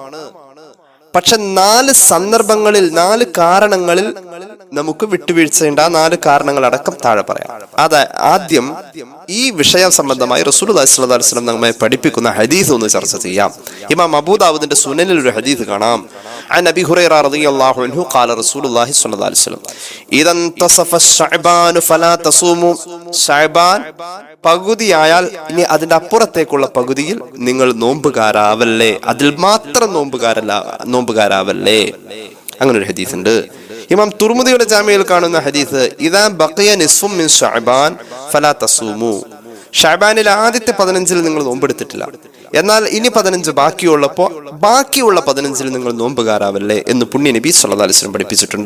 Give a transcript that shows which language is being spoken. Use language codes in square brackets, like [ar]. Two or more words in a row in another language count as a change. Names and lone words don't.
[ml] പക്ഷെ 4 സന്ദർഭങ്ങളിൽ 4 കാരണങ്ങളിൽ നമുക്ക് വിട്ടുവീഴ്ചയുണ്ട്. ആ 4 കാരണങ്ങൾ അടക്കം താഴെ പറയാം. ആദ്യം ഈ വിഷയം സംബന്ധമായി [ar] رسول الله صلى الله عليه وسلم [ml] നമ്മെ പഠിപ്പിക്കുന്ന ഹദീസ് ഒന്ന് ചർച്ച ചെയ്യാം. ഇമാം അബൂ ദാവൂദിന്റെ സുനനിൽ ഒരു ഹദീസ് കാണാം. [ar] عن أبي هريرة رضي الله عنه قال رسول الله صلى الله عليه وسلم إذا انتصف الشعبان فلا تصوموا, [ml] ശഅബാൻ പകുതിയായാൽ ഇനി അതിന്റെ അപ്പുറത്തേക്കുള്ള പകുതിയിൽ നിങ്ങൾ നോമ്പുകാരാവല്ലേ, അതിൽ മാത്രം നോമ്പുകാരാവല്ലേ. അങ്ങനെ ഒരു ഹദീസ് ഉണ്ട്. ഇമാം തുർമുദിയുടെ ജാമിയിൽ കാണുന്ന ഹദീസ്, [ar] إذا بقي نصف من شعبان فلا تصوموا, [ml] ശഅബാനിൽ ആദ്യത്തെ 15 നിങ്ങൾ നോമ്പെടുത്തിട്ടില്ല, എന്നാൽ ഇനി 15 ബാക്കിയുള്ള 15 നിങ്ങൾ നോമ്പുകാരാവല്ലേ എന്ന് പുണ്യ നബി [ar] صلى الله عليه وسلم [ml] പഠിപ്പിച്ചിട്ടുണ്ട്.